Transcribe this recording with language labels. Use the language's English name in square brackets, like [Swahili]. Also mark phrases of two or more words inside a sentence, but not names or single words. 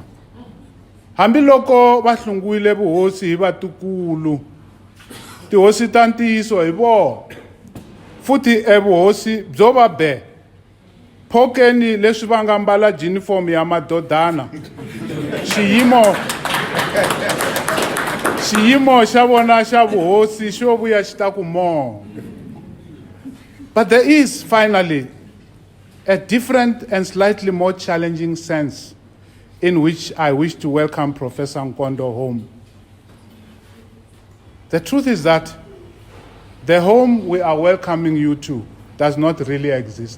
[Tsonga] Hambi loko va hlunguwile vuhosi hi vatukulu, tihosi ta ntiyiso hi vona. Futhi vuhosi byo va be phokeni leswi va nga mbala uniform ya madodana. Xiyimo xa vona xa vuhosi xo vuya xi ta ku mo. [English] But there is finally a different and slightly more challenging sense in which I wish to welcome Professor Nkondo home. The truth is that the home we are welcoming you to does not really exist.